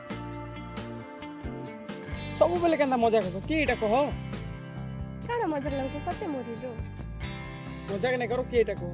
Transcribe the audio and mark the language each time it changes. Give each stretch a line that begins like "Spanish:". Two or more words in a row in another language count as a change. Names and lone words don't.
Sambalpuri: ସବୁବେଳେ କେନ୍ତା ମଜା କସ କି ଏଟା କହ? କାନା ମଜା ଲାଗଛ ସତ୍ୟ ମୋର ହିରୋ ମଜାକ ନାଇଁ କର କି ଏଟା କହ?